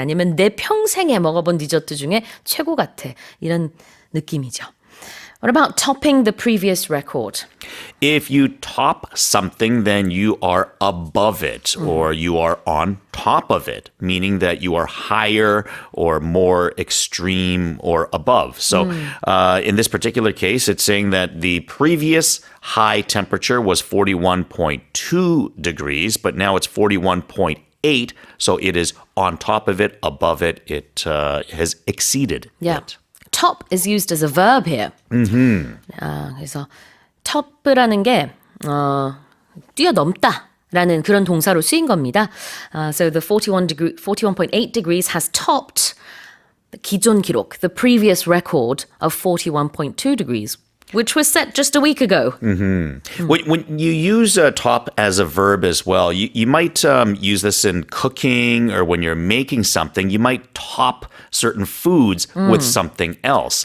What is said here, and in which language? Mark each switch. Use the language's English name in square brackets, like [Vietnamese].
[Korean] 아니면 내 평생에 먹어본 디저트 중에 최고 같아. 이런 느낌이죠. [English] What about topping the previous record? If you top something, then you are above it or you are on top of it, meaning that you are higher or more extreme or above. So in this particular case, it's saying that the previous high temperature was 41.2 degrees, but now it's 41.8. So it is on top of it, above it. It has exceeded it. Top is used as a verb here. [Korean] 그래서 top라는 게 뛰어넘다 라는 그런 동사로 쓰인 겁니다. [English] So the 41.8 degrees has topped the [Korean] 기존 기록, [English] the previous record of 41.2 degrees, which was set just a week ago. When you use top as a verb as well, you might use this in cooking or when you're making something, you might top certain foods with something else.